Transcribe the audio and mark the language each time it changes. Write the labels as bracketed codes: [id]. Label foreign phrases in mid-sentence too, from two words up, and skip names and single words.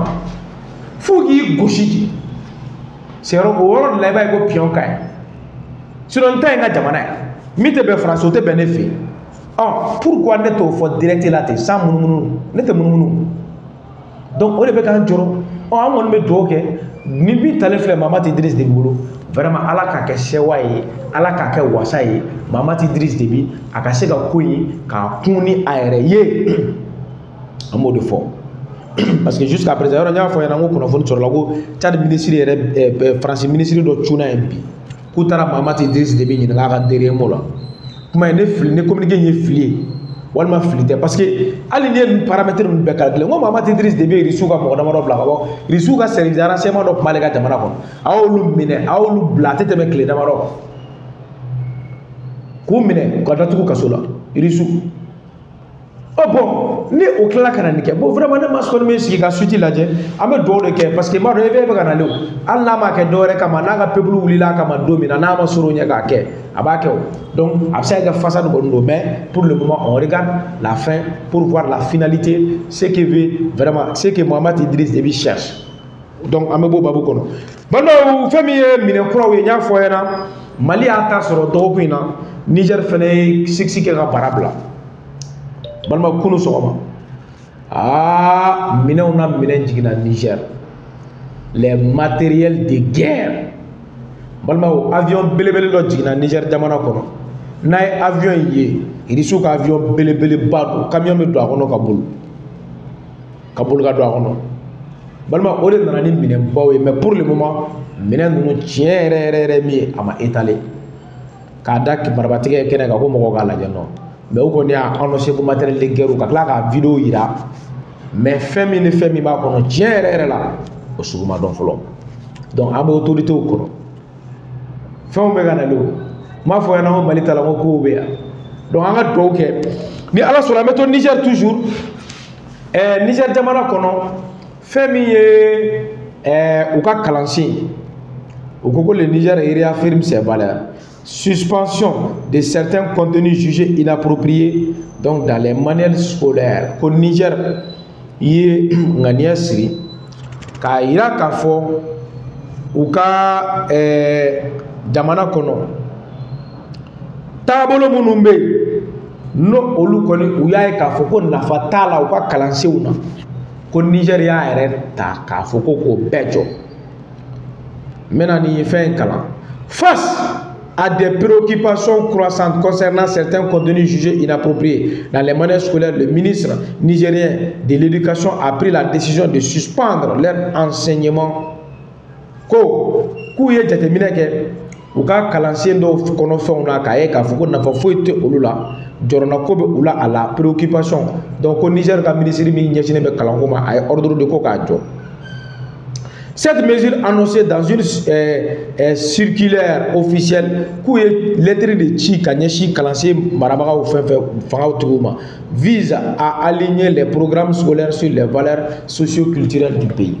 [bm] fo k'i gosi c'est o yɔrɔ de la i b'a ye ko pion ka ɲi sinon n ta ye n ka jamana ye min tɛ bɛn Faransi o tɛ bɛn ne fɛ yen pourquoi ne t'o fɔ direct la ten sans munumunu ne tɛ munumunu donc o de bɛ k'an jɔrɔ an kɔni bɛ dugawu kɛ ni min talen filɛ Mamadi Idriss Déby bolo vraiment ala k'a kɛ sewa ye ala k'a kɛ wasa ye Mamadi Idriss Déby a ka se ka ko in k'a kun ni a yɛrɛ ye an b'o de fɔ [fr] parce que jusqu'à présent [bm] yɔrɔ n y'a fɔ ɲɛna n ko kunnafoni sɔrɔla ko Tchad ministre yɛrɛ Faransi ministre dɔ cunna yen bi k'u taara Mamadi Idriss Déby ɲininka a ka [fr] derrière mot [bm] la kuma ye ne fili ne communiqué in ye fili ye walima fili tɛ [fr] parce que [bm] hali ni ye nin paramètre ninnu bɛɛ calculé n ko Mamadi Idriss Déby ye Irisiw ka mɔgɔ damadɔ bila ka bɔ Irisiw ka [fr] service de renseignement [bm] dɔ tun b'ale ka jamana kɔnɔ a y'olu minɛ a y'olu bila a tɛ tɛmɛ tile damadɔ k'u minɛ ka datugu kaso la Irisiw bon ni o tilala ka na nin kɛ bon vraiment ne ma kɔni bɛ sigi ka suite lajɛ an bɛ dugawu de kɛ [fr] parce que [bm] n b'a dɔn EVE bɛ ka nalen o hali n'a ma kɛ dɔwɛrɛ kama n'a ka peuple wulila a kama don min na n'a ma sɔrɔ o ɲɛ k'a kɛ a b'a kɛ o donc a bɛ se ka kɛ façade kɔni don [fr] mais pour le moment on regarde la fin pour voir la finalité ce que veut vraiment ce que Mamadi Idriss Déby cherche [bm] donc an bɛ bɔ babu kɔnɔ balimaw fɛn min ye minɛ kuraw ye n y'a fɔ ɲɛna Mali y'a ta sɔrɔ dɔgɔkun in na Niger fana ye sigi kɛ ka bara bila balma kunu sɔgɔma minɛnw na minɛn jiginna Niger [fr] les matériels de guerre [bm] balma avion belebele dɔ jiginna Niger jamana kɔnɔ n'a ye avion in ye Irisiw ka avion belebeleba don camion bɛ don a kɔnɔ ka boli ka don a kɔnɔ balma o de nana ni minɛnbaw ye [fr] mais pour le moment [bm] minɛn ninnu tiɲɛ yɛrɛ min ye a ma étalé k'a da marabatigɛ kɛnɛ kan ko mɔgɔw k'a lajɛ nɔ mais o kɔni y'a annoncé ko matériel [fr] de guerre [bm] ka tila ka vidéo yira mais fɛn min ni fɛn min b'a kɔnɔ tiɲɛ yɛrɛ la o sugu ma dɔn fɔlɔ donc an bɛ autorité w kɔnɔ fɛnw bɛ ka nalen o n m'a fɔ ɲɛna ko Mali ta la ko kow bɛ yan donc an ka dugawu kɛ ni Ala sɔnna an bɛ to Niger toujours Niger jamana kɔnɔ fɛn min ye u ka kalansen u ko [fr] le Niger réaffirme ses valeurs suspension de certains contenus jugés inappropriés donc dans les manuels scolaires [bm] ko Niger ye ŋaniya siri k'a yira k'a fɔ u ka jamana kɔnɔ taabolo minnu bɛ yen no olu kɔni u y'a ye k'a fɔ ko nafa t'a la u ka kalansenw na ko Niger y'a yɛrɛ ta k'a fɔ ko k'o bɛɛ jɔ n bɛna nin fɛn in kalan [fr] face à des préoccupations croissantes concernant certains contenus jugés inappropriés dans les manuels scolaires, le ministre nigérien de l'Éducation a pris la décision de suspendre leur enseignement. [bm] K'u ye jateminɛ kɛ u ka kalansen dɔw kɔnɔ fɛnw na k'a ye k'a fɔ ko nafa foyi tɛ olu la jɔrɔna ko bɛ u la a la préoccupation donc ko Niger ka ministre min ɲɛsinnen bɛ kalanko ma a ye [fr] ordre de [bm] ko k'a jɔ. [fr] Cette mesure annoncée dans une circulaire officielle [bm] k'u ye lettre de ci ka ɲɛsin kalansen marabagaw fangaw tigiw ma [fr] vise à aligner les programmes scolaires sur les valeurs socio-culturelles du pays.